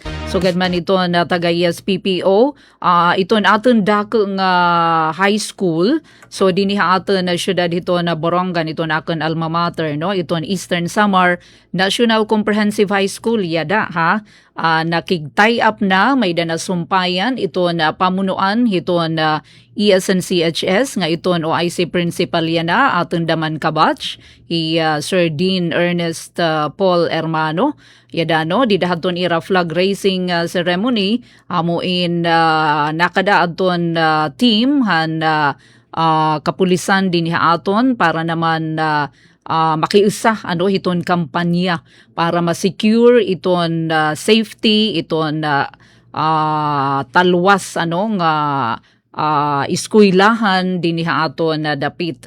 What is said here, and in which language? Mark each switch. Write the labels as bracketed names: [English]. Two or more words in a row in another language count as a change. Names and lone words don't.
[Waray] Sugad man ito na taga PPO. Ito aton dako nga [English] high school. [Waray] So diniha aton na syudad ito na Borongan, ito na akong [English] alma mater, [Waray] no? Ito Eastern Samar National Comprehensive High School, yada ha. Nakig-tie up na, may danasumpayan, ito na pamunuan, ito na ESNCHS, nga ito OIC Principal yan na, aton daman kabatch, Sir Dean Ernest Paul Hermano, yada no, didahaton ira [English] flag raising ceremony, [Waray] amuin nakada aton team, han kapulisan din aton para naman makiusa hiton kampanya para ma-secure iton safety iton talwas nga eskwelahan din aton dapit.